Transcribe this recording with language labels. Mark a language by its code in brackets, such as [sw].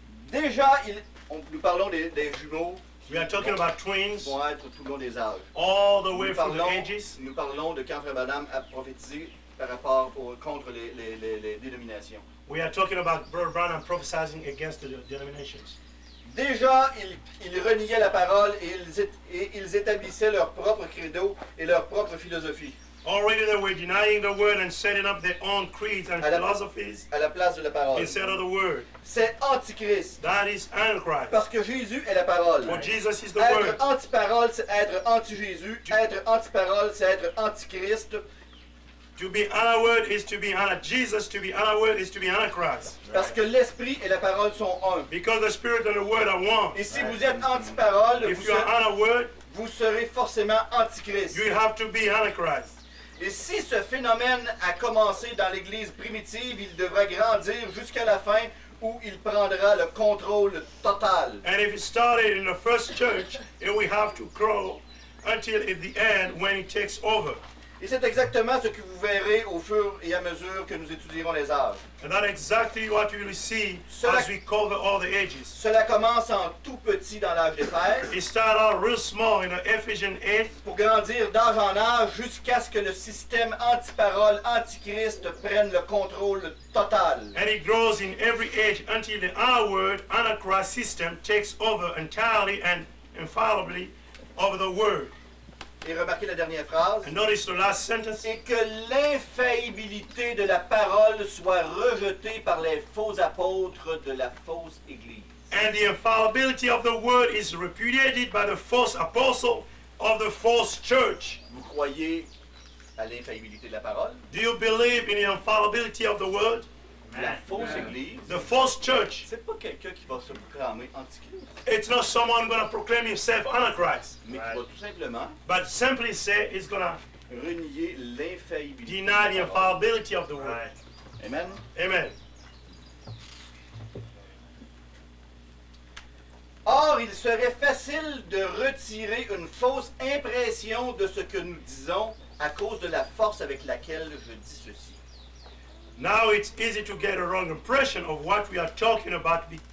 [fr] Déjà, nous parlons des jumeaux [en] We are talking about [fr] qui [en] twins [fr] vont être tout le long des âges. [en] all the way [fr] Nous [en] from the [fr] parlons, [en] ages. [fr] nous parlons de quand Frère Branham a prophétisé par rapport contre les dénominations. [en] We are talking about Brother Branham prophesying against the denominations. [fr] Déjà, ils reniaient la parole et ils établissaient leur propre credo et leur propre philosophie [en] Already they were denying the word and setting up their own creeds and philosophies [fr] à la place de la parole. [en] instead of the word. [fr] C'est antichrist. [en] That is Antichrist. [fr] Parce que Jésus est la parole. [en] For Jesus is the [fr] Être [en] word. [fr] anti-parole, c'est être anti-Jésus. Être anti-parole, c'est être antichrist. [en] To be anti-word is to be anti-Jesus. To be anti-word is to be Antichrist. [fr] Parce que l'esprit et la parole sont un. [en] Because the Spirit and the Word are one. [fr] Et si vous êtes anti-parole, [en] If you are anti-word, [fr] vous serez forcément antichrist. [en] you have to be Antichrist. [fr] Et si ce phénomène a commencé dans l'Église primitive, il devra grandir jusqu'à la fin où il prendra le contrôle total. [en] And if it started in the first church, it will have to grow until at the end when it takes over. [fr] Et c'est exactement ce que vous verrez au fur et à mesure que nous étudierons les âges. [en] And that's exactly what you will see [fr] Cela- [en] as we cover all the ages. [fr] Cela commence en tout petit dans l'âge d'Éphèse, [en] It started out real small in the Ephesians 8, [fr] pour grandir d'âge en âge jusqu'à ce que le système anti-parole, antichrist prenne le contrôle total. [en] and it grows in every age until the our word Antichrist system takes over entirely and infallibly of the word. [fr] Et remarquez la dernière phrase. [en] And notice the last sentence. [fr] Et que l'infaillibilité de la parole soit rejetée par les faux apôtres de la fausse Église. [en] And the infallibility of the word is repudiated by the false apostle of the false church. [fr] Vous croyez à l'infaillibilité de la parole? [en] Do you believe in the infallibility of the word? [fr] La fausse Église, [en] The false church, [fr] c'est pas quelqu'un qui va se proclamer antichrist, [en] it's not someone going to proclaim himself Antichrist, [fr] mais qui va tout simplement [en] but simply say it's going to [fr] renier l'infaillibilité. [en] deny the [fr] de la parole. [en] infallibility of the word. [fr] Amen. [en] Amen. [fr] Or, il serait facile de retirer une fausse impression de ce que nous disons à cause de la force avec laquelle je dis ceci. [en] Now it's easy to get a wrong impression of what we are talking about.